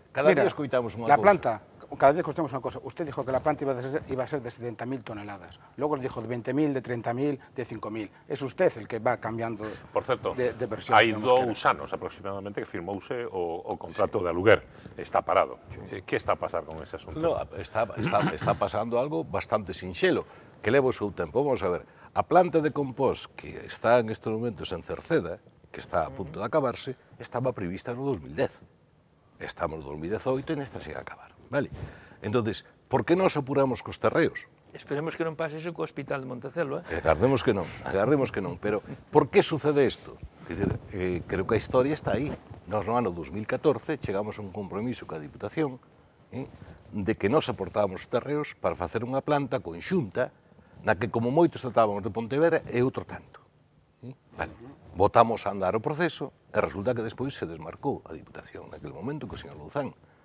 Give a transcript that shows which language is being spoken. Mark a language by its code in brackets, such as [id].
[gl] Cada día escoitamos unha cousa. La planta, cada día escoitamos unha cosa. [es] Usted dijo que la planta iba a ser de 70.000 toneladas. Luego dijo de 20.000, de 30.000, de 5.000. Es usted el que va cambiando de versión. [gl] Hai 2 anos aproximadamente que firmouse o contrato de aluguer. Está parado. Que está a pasar con ese asunto? No, está pasando algo bastante sinxelo, que leva o seu tempo. Vamos a ver, a planta de compost que está en estes momentos en Cerceda, que está a punto de acabarse, estaba prevista no 2010. Estamos no 2018 e nesta se a acabar, vale? Entonces, por que nos apuramos cos terreos? Esperemos que non pase iso co Hospital de Montecelo, Agardemos que non, pero por que sucede isto? Creo que a historia está aí. Nos no ano 2014 chegamos a un compromiso coa Diputación de que nos aportábamos terreos para facer unha planta conxunta na que como moitos tratábamos de Pontevedra e outro tanto. Vale. Botamos a andar o proceso e resulta que despois se desmarcou a Diputación naquele momento co señor Louzán.